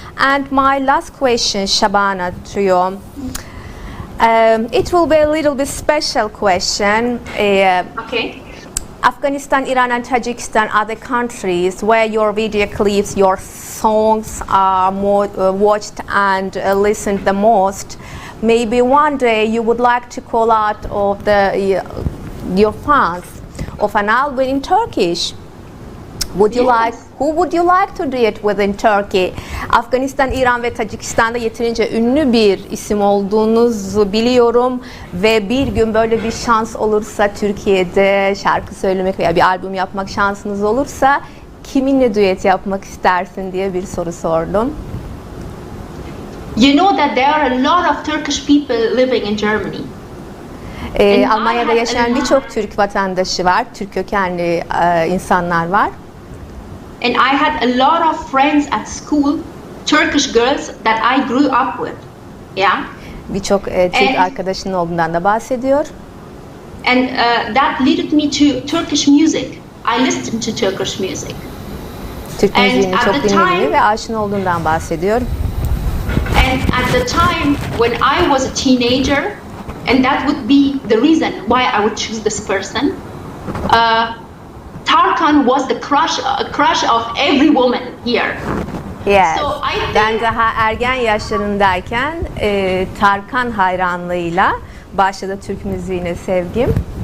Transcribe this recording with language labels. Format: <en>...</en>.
<en>And my last question, Shabana, to you. It will be a little bit special question. Okay. Afghanistan, Iran, and Tajikistan are the countries where your video clips, your songs are more watched and listened the most. Maybe one day you would like to call out of your fans of an album in Turkish. Would you like? Who would you like to do it with in Turkey?</en> <tr>Afganistan, İran ve Tacikistan'da yeterince ünlü bir isim olduğunuzu biliyorum ve bir gün böyle bir şans olursa Türkiye'de şarkı söylemek veya bir albüm yapmak şansınız olursa kiminle düet yapmak istersin diye bir soru sordum.</tr> <en>You know that there are a lot of Turkish people living in Germany.</en> <tr>Almanya'da yaşayan birçok Türk vatandaşı var, Türk kökenli insanlar var.</tr> <en>And I had a lot of friends at school, Turkish girls that I grew up with. Yeah.</en> <tr>Birçok Türk arkadaşının olduğundan da bahsediyor.</tr> <en>And that led me to Turkish music. I listened to Turkish music.</en> <tr>Türk müziğini çok dinlediğini ve aşina olduğundan bahsediyor.</tr> <en>And at the time when I was a teenager, and that would be the reason why I would choose this person. Tarkan was the crush of every woman here. Yes. So I think,</en> <tr>ben daha ergen yaşlarındayken Tarkan hayranlığıyla başladı Türk müziğine sevgim.</tr>